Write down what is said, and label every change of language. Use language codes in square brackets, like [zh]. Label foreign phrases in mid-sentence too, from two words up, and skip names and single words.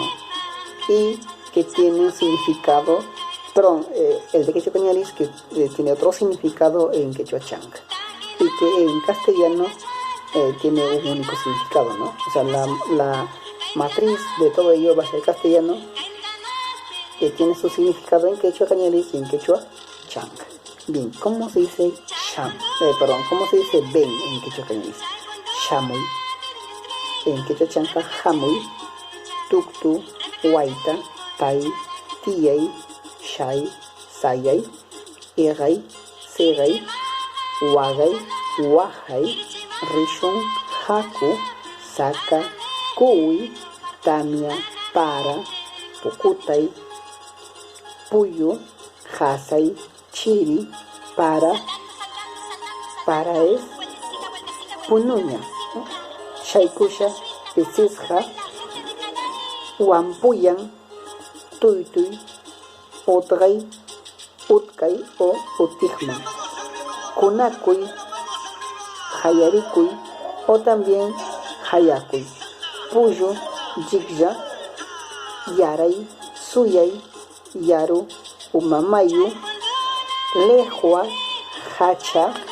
[es] Y que tienen significado, perdón, el de quechua cañaris que tiene otro significado en quechua chanca y que en castellano tiene un único significado, ¿no? O sea, la matriz de todo ello va a ser castellano, que tiene su significado en quechua cañaris y en quechua chanca. Bien, ¿cómo se dice ¿cómo se dice ven en quechua cañaris? [qu] Shamuy. [es] En quechua chanca, [qu] jamuy, tuktu, huayta, tay, tiyay, shay, sayay, egay, segay, wagay, wajay, rishun, haku, saka, cuy, tamia, para, pucutay, puyu, jasay, chiri, [es] para es punuña, ¿no? [qu] Shaykusha, pisisja, wampuyan, tuytuy, utgay, utkay o utijman, kunakuy, hayarikuy [es] o también [qu] hayakuy, puyu, jigya, yaray, suyay, yaru, umamayu, lejua, hacha,